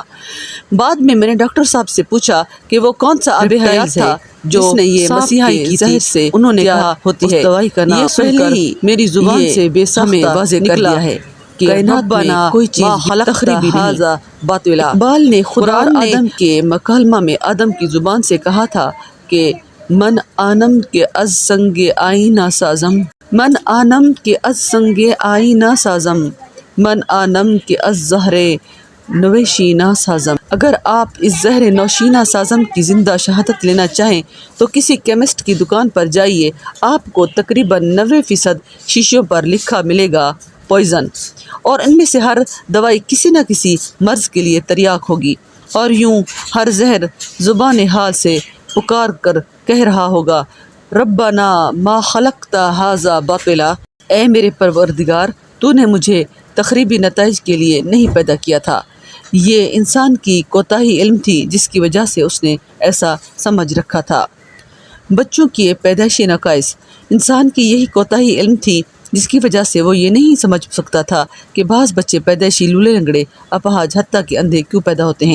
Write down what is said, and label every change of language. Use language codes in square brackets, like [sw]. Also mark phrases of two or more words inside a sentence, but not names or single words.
[ur] بعد میں نے ڈاکٹر صاحب سے پوچھا کہ وہ کون سا آب حیات تھا جو نے یہ مسیحائی کی زہر سے انہوں نے کہا ہوتی ہے، دوائی کا نام پہلے ہی میری زبان سے بے ساختہ واضح کر دیا ہے کہ کائنات میں کوئی چیز تخریبی نہیں۔ اقبال نے خدا آدم کے مکالمہ میں آدم کی زبان سے کہا تھا کہ [fa] من آنم کے از سنگ آئینہ سازم، من آنم کے از سنگ آئینہ سازم، من آنم کے از زہر نوشینہ سازم۔ [ur] اگر آپ اس [fa] زہر نوشینہ سازم [ur] کی زندہ شہادت لینا چاہیں تو کسی کیمسٹ کی دکان پر جائیے، آپ کو تقریباً 90% شیشوں پر لکھا ملے گا پوائزن، اور ان میں سے ہر دوائی کسی نہ کسی مرض کے لیے تریاق ہوگی، اور یوں ہر زہر زبان حال سے پکار کر کہہ رہا ہوگا [ar] ربنا ما خلقت ھذا باطلا، [ur] اے میرے پروردگار تو نے مجھے تخریبی نتائج کے لیے نہیں پیدا کیا تھا۔ یہ انسان کی کوتاہی علم تھی جس کی وجہ سے اس نے ایسا سمجھ رکھا تھا۔ بچوں کے پیدائشی نقائص، انسان کی یہی کوتاہی علم تھی جس کی وجہ سے وہ یہ نہیں سمجھ سکتا تھا کہ بعض بچے پیدائشی لولے لنگڑے، اپاہج، حتیٰ کہ اندھے کیوں پیدا ہوتے ہیں۔